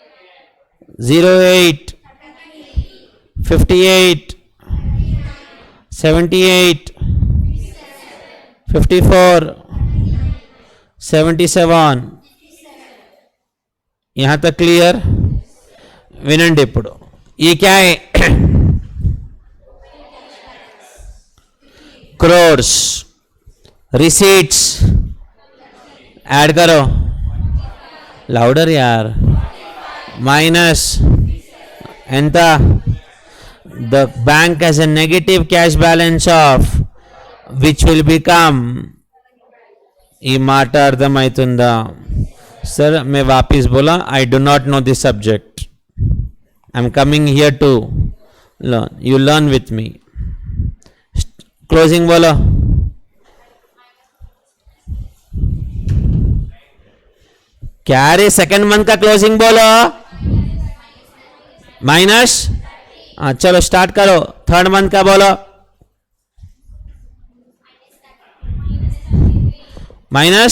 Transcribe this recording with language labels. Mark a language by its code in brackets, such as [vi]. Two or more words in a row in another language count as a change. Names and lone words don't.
[hi] 08, 58, 78, 54, 77. यहाँ तक क्लियर? [te] వినండి ఇప్పుడు [hi] ये क्या है? [en] crores, receipts, [hi] ऐड करो लाउडर यार, माइनस ఎంత? [en] The bank has a negative cash balance of which will become, [te] ఈ మాట అర్థమవుతుందా? [hi] सर मैं वापिस बोला, [en] I do not know this subject. I am coming here to learn. You learn with me. Closing बोलो. [hi] क्या रे [en] second month [hi] का क्लोजिंग बोलो? माइनस. चलो स्टार्ट करो. [en] third month [hi] का बोलो. माइनस.